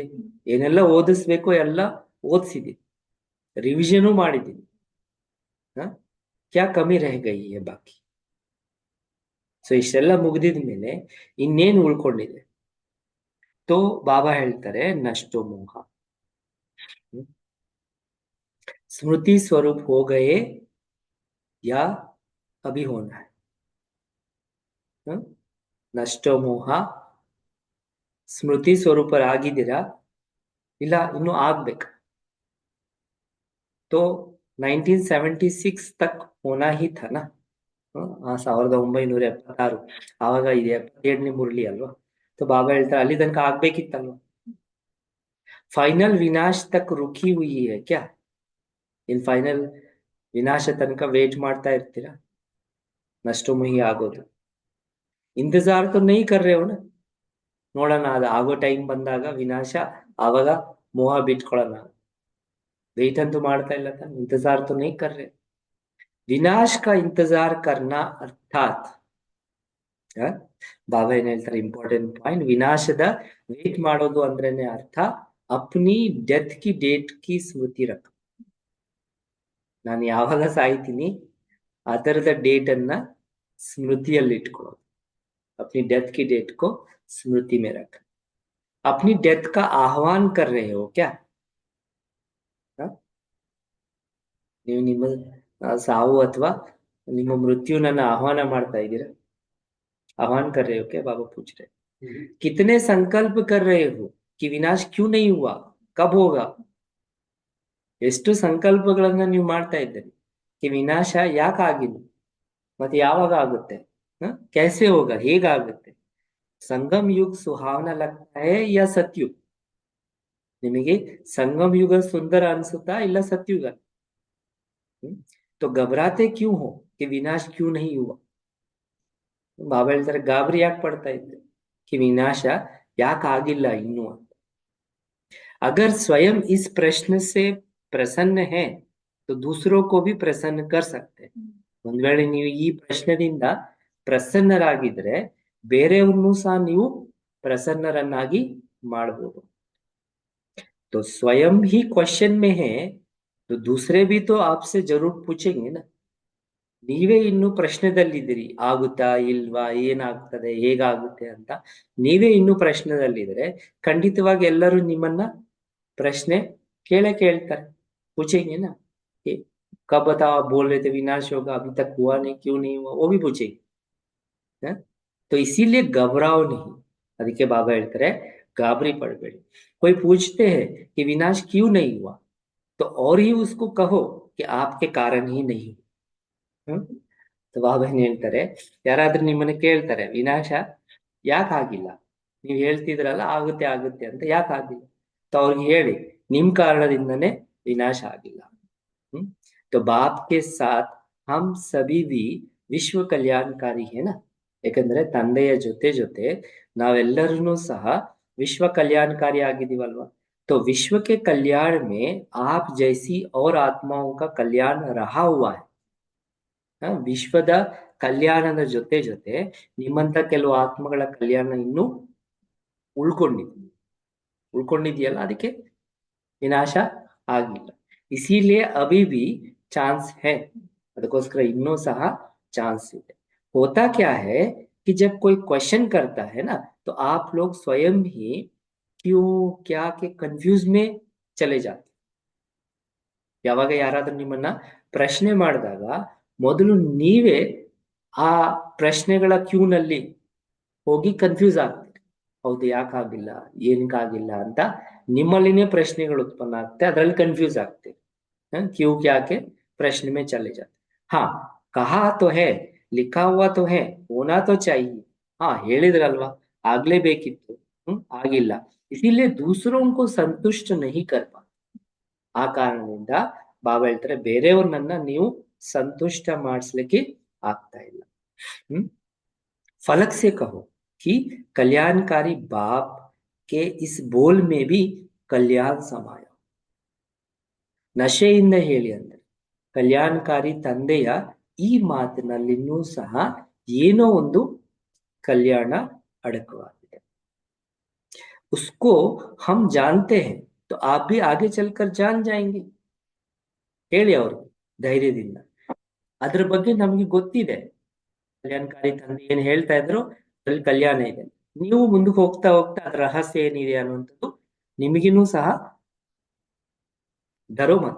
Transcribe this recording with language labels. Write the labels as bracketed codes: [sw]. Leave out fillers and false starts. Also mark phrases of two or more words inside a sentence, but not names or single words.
[kn] ಏನೆಲ್ಲ ಓದಿಸ್ಬೇಕೋ ಎಲ್ಲ ಓದಿಸಿದೀನಿ, ರಿವಿಷನು ಮಾಡಿದ್ದೀನಿ, [hi] क्या कमी रह गई है बाकी? [kn] ಸೊ ಇಷ್ಟೆಲ್ಲ ಮುಗಿದಿದ ಮೇಲೆ ಇನ್ನೇನು ಉಳ್ಕೊಂಡಿದೆ? [hi] तो बाबा ಹೇಳ್ತಾರೆ नष्टो मोह, स्मृति स्वरूप हो गए या अभी होना है? नष्टो मोह, [kn] ಸ್ಮೃತಿ ಸ್ವರೂಪರಾಗಿದ್ದೀರಾ ಇಲ್ಲ ಇನ್ನು ಆಗ್ಬೇಕು? [hi] तो 1976 तक होना ही था ना, 1976 [kn] ಆವಾಗ ಇದೆ 77ನೇ ಮುರಳಿ ಅಲ್ವಾ? तो ಬಾಬಾ ಹೇಳ್ತಾರೆ ಅಲ್ಲಿ ತನಕ ಆಗ್ಬೇಕಿತ್ತಲ್ವಾ? [hi] फाइनल विनाश तक रुकी हुई है क्या? [kn] ಇನ್ ಫೈನಲ್ ವಿನಾಶ ತನಕ ವೇಟ್ ಮಾಡ್ತಾ ಇರ್ತೀರಾ ನಷ್ಟಮೋಹಿ ಆಗೋದು? [hi] ಇಂತಜಾರ್ तो नहीं कर रहे हो ना, [kn] ನೋಡೋಣ ಅದು ಆಗೋ ಟೈಮ್ ಬಂದಾಗ ವಿನಾಶ, ಆವಾಗ ಮೋಹ ಬಿಟ್ಕೊಳ್ಳೋಣ, ವೇಟ್ ಅಂತೂ ಮಾಡ್ತಾ ಇಲ್ಲ ತಾನೆ, [hi] इंतजार तो नहीं कर रहे। विनाश का इंतजार करना अर्थात, [kn] ಬಾಬಾ ಏನ್ ಹೇಳ್ತಾರೆ ಇಂಪಾರ್ಟೆಂಟ್ ಪಾಯಿಂಟ್, ವಿನಾಶದ ವೇಟ್ ಮಾಡೋದು ಅಂದ್ರೇನೆ ಅರ್ಥ [hi] अपनी डेथ की डेट की स्मृति रख, [kn] ನಾನು ಯಾವಾಗ ಸಾಯ್ತೀನಿ ಅದರದ ಡೇಟ್ ಅನ್ನ ಸ್ಮೃತಿಯಲ್ಲಿ ಇಟ್ಕೊಳ್ಳೋದು, [hi] अपनी डेथ की डेट को स्मृति में रख। अपनी डेथ का आह्वान कर रहे हो क्या? [kn] ನೀವು ನಿಮ್ಮ ಸಾವು ಅಥವಾ ನಿಮ್ಮ ಮೃತ್ಯುನನ್ನ ಆಹ್ವಾನ ಮಾಡ್ತಾ ಇದ್ದೀರಾ? [hi] आह्वान कर रहे हो क्या? बाबा पूछ रहे। कितने संकल्प कर रहे हो कि विनाश क्यों नहीं हुआ, कब होगा? [kn] ಎಷ್ಟು ಸಂಕಲ್ಪಗಳನ್ನ ನೀವು ಮಾಡ್ತಾ ಇದ್ದೀರಿ कि ವಿನಾಶ ಯಾಕೆ ಆಗಿಲ್ಲ ಮತ್ತೆ ಯಾವಾಗ ಆಗುತ್ತೆ, [hi] कैसे होगा, ಹೇಗಾಗುತ್ತೆ? संगम युग सुहावना लगता है या सतयुग? [kn] ನಿಮಗೆ [hi] संगम युग सुंदर [kn] ಅನ್ಸುತ್ತಾ ಇಲ್ಲ सतयुग? [hi] तो घबराते क्यों हो कि विनाश क्यों नहीं हुआ? [kn] ಬಾಬಾ ಹೇಳ್ತಾರೆ ಗಾಬರಿ ಯಾಕೆ ಪಡ್ತಾ ಇದ್ದೆ [hi] कि विनाश [kn] ಯಾಕೆ ಆಗಿಲ್ಲ ಇನ್ನು ಅಂತ। [hi] अगर स्वयं इस प्रश्न से प्रसन्न है तो दूसरों को भी प्रसन्न कर सकते हैं। [kn] ಒಂದ್ ವೇಳೆ ನೀವು ಈ ಪ್ರಶ್ನೆದಿಂದ ಪ್ರಸನ್ನರಾಗಿದ್ರೆ ಬೇರೆಯವ್ರನ್ನೂ ಸಹ ನೀವು ಪ್ರಸನ್ನರನ್ನಾಗಿ ಮಾಡಬಹುದು। [hi] तो स्वयं ही क्वेश्चन में है तो दूसरे भी तो आपसे जरूर पूछेंगे ना। [kn] ನೀವೇ ಇನ್ನು ಪ್ರಶ್ನೆದಲ್ಲಿದ್ದೀರಿ, ಆಗುತ್ತಾ ಇಲ್ವಾ, ಏನಾಗ್ತದೆ, ಹೇಗಾಗುತ್ತೆ ಅಂತ ನೀವೇ ಇನ್ನು ಪ್ರಶ್ನೆದಲ್ಲಿದ್ರೆ ಖಂಡಿತವಾಗಿ ಎಲ್ಲರೂ ನಿಮ್ಮನ್ನ [hi] प्रश्न केले [kn] ಕೇಳ್ತಾರೆ, [hi] पूछेंगे ना कि कब बताओ, आप बोल रहे थे विनाश होगा, अभी तक हुआ नहीं, क्यों नहीं हुआ, वो भी पूछेंगे। तो इसीलिए घबराओ नहीं, [kn] ಅದಕ್ಕೆ ಬಾಬಾ ಹೇಳ್ತಾರೆ ಗಾಬರಿ पड़ಬೇಡಿ। [hi] कोई पूछते हैं कि विनाश क्यों नहीं हुआ तो और ही उसको कहो कि आपके कारण ही नहीं हुआ। [kn] तो ಬಾಬಾ ಏನ್ ಹೇಳ್ತಾರೆ, ಯಾರಾದ್ರೂ ನಿಮ್ಮನ್ನ ಕೇಳ್ತಾರೆ ವಿನಾಶ ಯಾಕೆ ಆಗಿಲ್ಲ, ನೀವು ಹೇಳ್ತಿದ್ರಲ್ಲ ಆಗುತ್ತೆ ಆಗುತ್ತೆ ಅಂತ, ಯಾಕೆ ಆಗಿಲ್ಲ? तो ಅವ್ರಿಗೆ ಹೇಳಿ ನಿಮ್ ಕಾರಣದಿಂದನೇ ವಿನಾಶ ಆಗಿಲ್ಲ। [hi] तो बाप के साथ हम सभी भी विश्व कल्याणकारी है ना, [kn] ಯಾಕಂದ್ರೆ ತಂದೆಯ ಜೊತೆ ಜೊತೆ ನಾವೆಲ್ಲರೂ ಸಹ विश्व कल्याणकारी ಆಗಿದೀವಲ್ವಾ। [hi] तो विश्व के कल्याण में आप जैसी और आत्माओं का कल्याण रहा हुआ है। [kn] ವಿಶ್ವದ ಕಲ್ಯಾಣದ ಜೊತೆ ಜೊತೆ ನಿಮ್ಮಂತ ಕೆಲವು ಆತ್ಮಗಳ ಕಲ್ಯಾಣ ಇನ್ನೂ ಉಳ್ಕೊಂಡಿದೆಯಲ್ಲ, ಅದಕ್ಕೆ ವಿನಾಶ ಆಗಿಲ್ಲ। [hi] इसीलिए अभी भी चांस है, [kn] ಅದಕ್ಕೋಸ್ಕರ ಇನ್ನೂ ಸಹ ಚಾನ್ಸ್ ಇದೆ। [hi] होता क्या है कि जब कोई क्वेश्चन करता है ना तो आप लोग स्वयं ही क्यों क्या के कंफ्यूज में चले जाते। [kn] ಯಾವಾಗ ಯಾರಾದ್ರೂ ನಿಮ್ಮನ್ನ ಪ್ರಶ್ನೆ ಮಾಡಿದಾಗ ಮೊದಲು ನೀವೇ ಆ ಪ್ರಶ್ನೆಗಳ ಕ್ಯೂನಲ್ಲಿ ಹೋಗಿ ಕನ್ಫ್ಯೂಸ್ ಆಗ್ತೀರಿ, ಹೌದು ಯಾಕಾಗಿಲ್ಲ, ಏನಕ್ಕಾಗಿಲ್ಲ ಅಂತ ನಿಮ್ಮಲ್ಲಿನೇ ಪ್ರಶ್ನೆಗಳು ಉತ್ಪನ್ನ ಆಗ್ತದೆ, ಅದರಲ್ಲಿ ಕನ್ಫ್ಯೂಸ್ ಆಗ್ತೀರಿ, [hi] क्यों क्या के प्रश्न में चले जाते। हाँ कहा तो है, लिखा हुआ तो है, होना तो चाहिए, हाँ [kn] ಹೇಳಿದ್ರಲ್ವಾ ಆಗ್ಲೇಬೇಕಿತ್ತು, ಆಗಿಲ್ಲ, [hi] इसीलिए दूसरों को संतुष्ट नहीं कर पाते। [kn] ಆ ಕಾರಣದಿಂದ ಬಾಬಾ ಹೇಳ್ತಾರೆ ಬೇರೆಯವ್ರನ್ನ ನೀವು ಸಂತುಷ್ಟ ಮಾಡಿಸ್ಲಿಕ್ಕೆ ಆಗ್ತಾ ಇಲ್ಲ. [hi] फलक से कहो कि कल्याणकारी बाप के इस बोल में भी कल्याण समाया. [kn] ನಶೆಯಿಂದ ಹೇಳಿ ಅಂದ್ರೆ ಕಲ್ಯಾಣಕಾರಿ ತಂದೆಯ ಈ ಮಾತಿನಲ್ಲಿನ್ನೂ ಸಹ ಏನೋ ಒಂದು ಕಲ್ಯಾಣ ಅಡಕವಾಗಿದೆ. [hi] उसको हम जानते हैं तो आप भी आगे चलकर जान जाएंगे. [kn] ಹೇಳಿ ಅವ್ರಿಗೆ ಧೈರ್ಯದಿಂದ, ಅದ್ರ ಬಗ್ಗೆ ನಮ್ಗೆ ಗೊತ್ತಿದೆ, ಕಲ್ಯಾಣಕಾರಿ ತಂದೆ ಏನ್ ಹೇಳ್ತಾ ಇದ್ರು ಅದ್ರಲ್ಲಿ ಕಲ್ಯಾಣ ಇದೆ. ನೀವು ಮುಂದಕ್ಕೆ ಹೋಗ್ತಾ ಹೋಗ್ತಾ ಅದ್ರ ರಹಸ್ಯ ಏನಿದೆ ಅನ್ನುವಂಥದ್ದು ನಿಮಗಿನೂ ಸಹ [hi] डरो मत.